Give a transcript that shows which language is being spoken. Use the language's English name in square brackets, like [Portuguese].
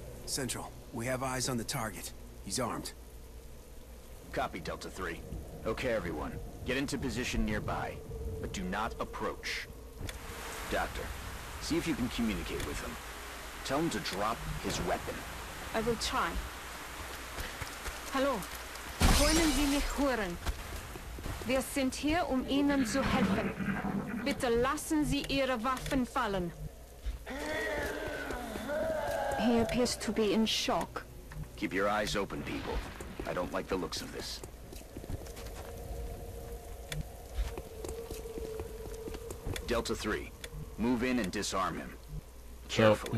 [English] Central, we have eyes on the target. He's armed. Copy, Delta 3. Okay, everyone. Get into position nearby, but do not approach. Doctor, see if you can communicate with him. Tell him to drop his weapon. I will try. [German] Hallo, können Sie mich hören? Wir sind hier, Ihnen zu helfen. Bitte lassen Sie Ihre Waffen fallen. [English] He appears to be in shock. Keep your eyes open, people. I don't like the looks of this. Delta 3, move in and disarm him. So Carefully.